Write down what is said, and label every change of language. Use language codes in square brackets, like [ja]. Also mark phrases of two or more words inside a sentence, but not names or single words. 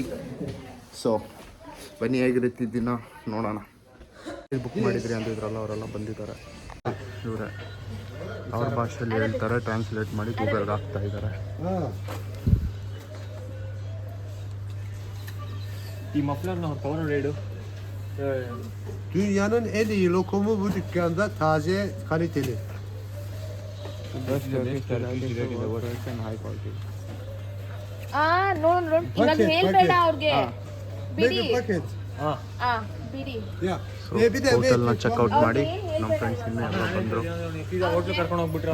[kn] ಸೊ ಬನ್ನಿ ಹೇಗಿರುತ್ತೆ ದಿನ ನೋಡೋಣ. ಬುಕ್ ಮಾಡಿದ್ರಿ ಅಂತಿದ್ರಲ್ಲ, ಅವರೆಲ್ಲ ಬಂದಿದ್ದಾರೆ. ಇವರೇ ಅವ್ರ ಭಾಷೆಯಲ್ಲಿ ಹೇಳ್ತಾರೆ, ಟ್ರಾನ್ಸ್ಲೇಟ್ ಮಾಡಿ ಗೂಗಲ್ಗೆ ಹಾಕ್ತಾ ಇದ್ದಾರೆ. ಈ ಮಫ್ಲರ್ನ ಅವ್ರು ತಗೊಂಡು ರೇಡು. [tr] Dünyanın en iyi lokumu bu dükkanda, taze, kaliteli. [kn] ನೋಡು ಇವಾಗ ಹೇಳ್ಬೇಡ ಅವ್ರಿಗೆ. ಬಿಡಿ [tr] Paket. [kn] ಬಿಡಿ. [tr] Ya. [kn] ಹೋಟೆಲ್ನ ಚೆಕ್ಔಟ್ ಮಾಡಿ ನಮ್ಮ ಫ್ರೆಂಡ್ಸ್ ಇನ್ನೂ ಎಲ್ಲ ಬಂದರು. ಹೋಟ್ಲು ಕರ್ಕೊಂಡು ಹೋಗ್ಬಿಟ್ರೆ